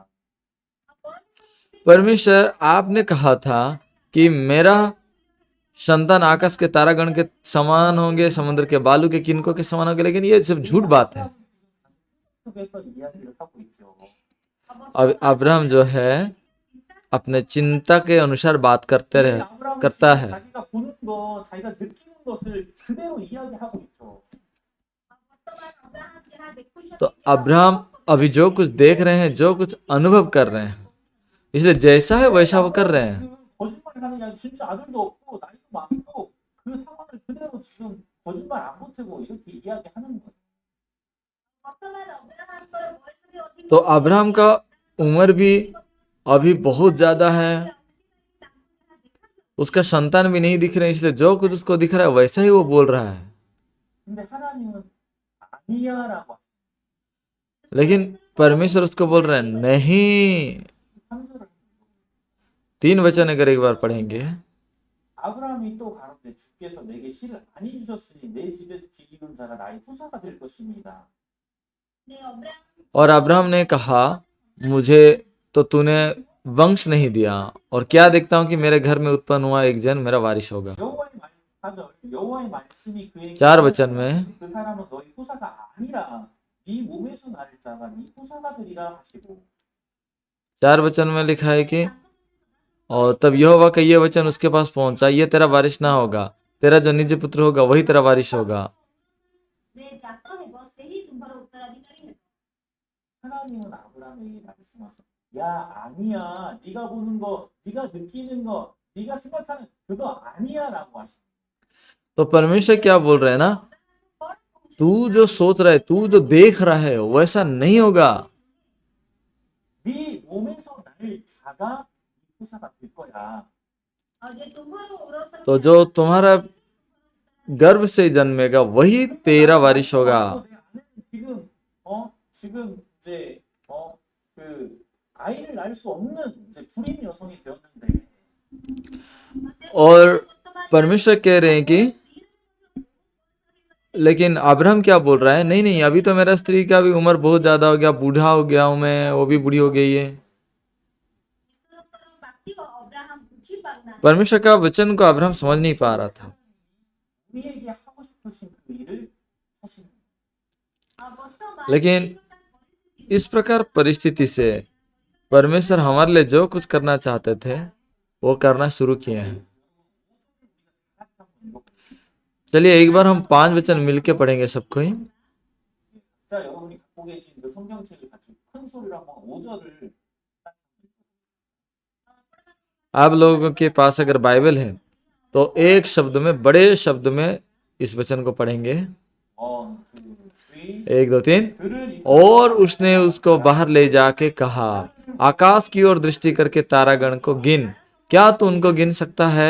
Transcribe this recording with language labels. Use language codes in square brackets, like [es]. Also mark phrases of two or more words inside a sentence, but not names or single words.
[hi] परमेश्वर, आपने कहा था कि मेरा संतान आकाश के तारागण के समान होंगे, समुद्र के बालू के किनकों के समान होंगे, लेकिन ये सब झूठ बात है। [ko] 속에서 이야기를 하고 있죠. [hi] अब अब्राहम जो है अपने चिंता के अनुसार बात करते रहे [ko] 아브라함은 [hi] करता [ko] 지금 [hi] है। [ko] 자기가 보는 것, 자기가 느끼는 것을 그대로 이야기하고 있죠. [hi] तो अब्राहम अभी जो कुछ देख रहे हैं, जो कुछ अनुभव कर रहे हैं, इसलिए जैसा है वैसा वो कर रहे हैं। [ko] 지금 거짓말을 하는 게 아니라 진짜 아들도 없고 나이도 많고 그 상황을 그대로 지금 거짓말 안 보태고 이렇게 이야기하는 거예요. [hi] तो अब्राहम का उम्र भी अभी बहुत ज्यादा है, उसका संतान भी नहीं दिख रहे, इसलिए जो कुछ उसको दिख रहा है वैसा ही वो बोल रहा है। [ko] 근데 하나님은 아니야라고 하시죠. [hi] लेकिन परमेश्वर उसको बोल रहे हैं नहीं। [ko] 3절을 [hi] 3 वचन अगर एक बार पढ़ेंगे, [ko] 아브라함이 또 가로되 주께서 내게 씨를 많이 주셨으니 내 집에서 길 이룬 자가 나의 후사가 될 것입니다. [hi] और अब्राहम ने कहा, मुझे तो तूने वंश नहीं दिया, और क्या देखता हूं कि मेरे घर में उत्पन्न हुआ एक जन मेरा वारिस होगा। [ko] 여호와의 말 4절 여호와의 말씀이 그에게 [hi] 4 वचन में [ko] 그 사람은 너희 후사가 아니라 네 몸에서 날 자가 네 후사가 되리라 하시고 [hi] 4 वचन में लिखा है कि और तब यहोवा का ये वचन उसके पास पहुंचा, ये तेरा वारिस ना होगा, तेरा जो निज पुत्र होगा वही तेरा वारिस होगा। [ko] 하나님은 아브라함에게 말씀하셨어. 야 아니야. 네가 보는 거, 네가 느끼는 거, 네가 생각하는 그거 아니야라고 하시고 [hi] तो परमेश्वर क्या बोल रहे हैं ना, तू जो सोच रहा है, तू जो देख रहा है वैसा नहीं होगा। [ko] 네 몸에서 날 자가 네 후사가 될 거야. [hi] तो जो तुम्हारा गर्भ से जन्मेगा वही तेरा वारिस होगा। [ko] 내 아내는 지금 이제 그 아이를 낳을 수 없는 이제 불임 여성이 되었는데 [hi] और परमेश्वर कह रहे हैं कि लेकिन अब्राहम क्या बोल रहा है, नहीं नहीं, अभी तो मेरा स्त्री का भी उम्र बहुत ज्यादा हो गया, बूढ़ा हो गया हूं मैं, वो भी बूढ़ी हो गई है। परमेश्वर का वचन को अब्राहम समझ नहीं पा रहा था। [ko] 우리에게 하고 싶으신 그 일을 하시는 [hi] लेकिन इस प्रकार परिस्थिति से परमेश्वर हमारे लिए जो कुछ करना चाहते थे वो करना शुरू किए हैं। चलिए एक बार हम 5 वचन मिलके पढ़ेंगे सबको ही। [ko] 자 여러분이 갖고 계신 그 성경책을 같이 큰 소리로 한번 5절을 [hi] आप लोगों के पास अगर बाइबल है तो एक शब्द में, बड़े शब्द में इस वचन को पढ़ेंगे। 1, 2, 3 1 2 3। [ko] 그를 [hi] और उसने उसको बाहर ले जाके कहा, आकाश की ओर दृष्टि करके तारागण को गिन, क्या तू उनको गिन सकता है?